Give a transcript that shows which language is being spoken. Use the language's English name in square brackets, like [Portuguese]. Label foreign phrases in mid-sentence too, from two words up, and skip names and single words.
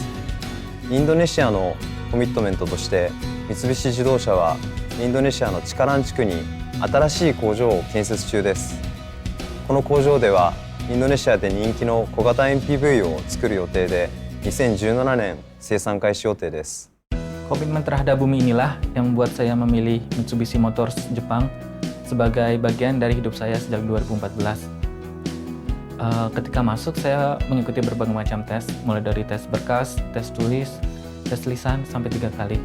[Japanese] インドネシアのコミットメントとして三菱自動車はインドネシアのチカラン地区に新しい工場を建設中です。この工場ではインドネシアで人気の小型 MPV を作る予定で2017年生産開始予定です。 [Indonesian] Komitmen terhadap bumi inilah yang membuat saya memilih Mitsubishi Motors Jepang sebagai bagian dari hidup saya sejak 2014. Ketika masuk, saya mengikuti berbagai macam tes, mulai dari tes berkas, tes tulis, tes lisan, sampai 3 kali.